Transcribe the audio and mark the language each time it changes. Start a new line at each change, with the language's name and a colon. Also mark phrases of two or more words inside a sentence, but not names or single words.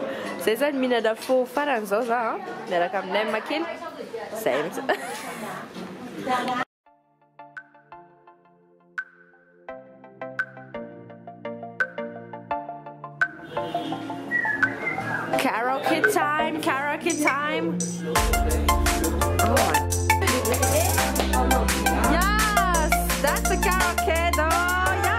Malagasy: Zay zany mihinana fo farany zao za miaraka aminay makely.
English: Zay karaoke time, karaoke time. Oh my. Yes, that's a karaoke though.